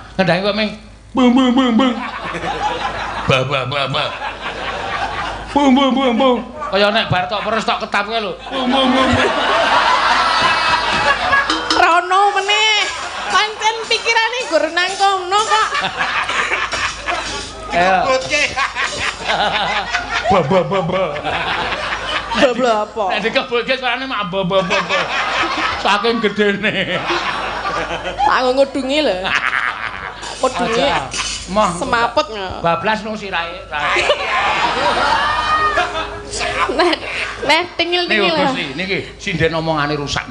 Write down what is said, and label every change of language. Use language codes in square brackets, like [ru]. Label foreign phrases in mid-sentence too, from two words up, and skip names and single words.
[jv] Ngendangi kok ming bung bung bung bung. Ba ba ba ba. Bung bung bung bung. Kaya nek bar tok perus tok ketap kae lho. Bung bung bung. Rono meneh. Pancen pikirane gur nang kono kok. Ayo. Ba ba ba ba. Bablo apa? Nek dikebulke suarane mak ba ba ba. Saking gedene. Tak ngudungi lho. Kudungi. Mah Semaput nggak? bablas nang sirahe. Nah, tingil-tingil lah. Gusti, niki sinden omongane rusak niki.